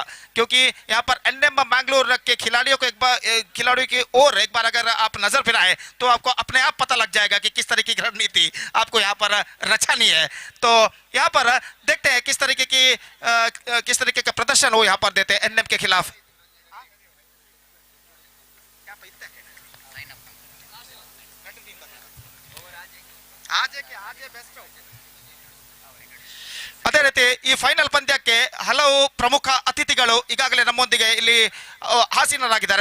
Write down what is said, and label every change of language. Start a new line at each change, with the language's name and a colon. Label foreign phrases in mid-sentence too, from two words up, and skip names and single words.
Hindi: क्योंकि यहाँ पर एनएम मैंगलोर के खिलाड़ियों को खिलाड़ियों की ओर एक बार अगर आप नजर फिराए तो आपको अपने आप पता लग जाएगा कि किस तरीके की रणनीति आपको यहाँ पर रचानी है. तो यहाँ पर देखते हैं किस तरीके का प्रदर्शन वो यहाँ पर देते हैं एनएम के खिलाफ.
Kannada: ಅದೇ ರೀತಿ ಈ ಫೈನಲ್ ಪಂದ್ಯಕ್ಕೆ ಹಲವು ಪ್ರಮುಖ ಅತಿಥಿಗಳು ಈಗಾಗಲೇ ನಮ್ಮೊಂದಿಗೆ ಇಲ್ಲಿ ಹಾಸೀನರಾಗಿದ್ದಾರೆ.